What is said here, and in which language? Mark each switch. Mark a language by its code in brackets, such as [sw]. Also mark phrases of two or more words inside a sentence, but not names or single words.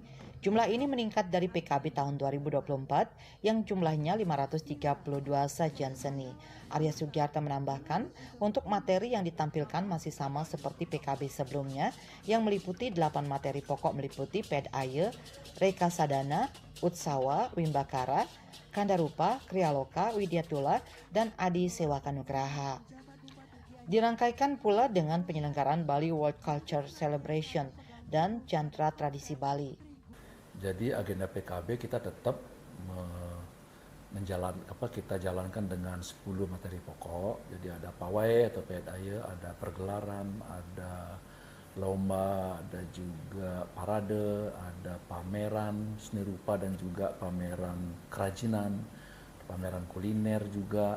[id] Jumlah ini meningkat dari PKB tahun 2024 yang jumlahnya 532 sajian seni. Arya Sugiarto menambahkan, untuk materi yang ditampilkan masih sama seperti PKB sebelumnya yang meliputi 8 materi pokok meliputi Ped Aye, Reka Sadana, Utsawa, Wimbakara, Kandarupa, Krialoka, Widyatula, dan Adi Sewaka Nugraha. Dirangkaikan pula dengan penyelenggaraan Bali World Culture Celebration dan Jantra Tradisi Bali. Jadi agenda PKB kita tetap kita jalankan dengan 10 materi pokok. Jadi ada pawai atau PDAY, ada pergelaran, ada lomba, ada juga parade, ada pameran seni rupa dan juga pameran kerajinan, pameran kuliner juga.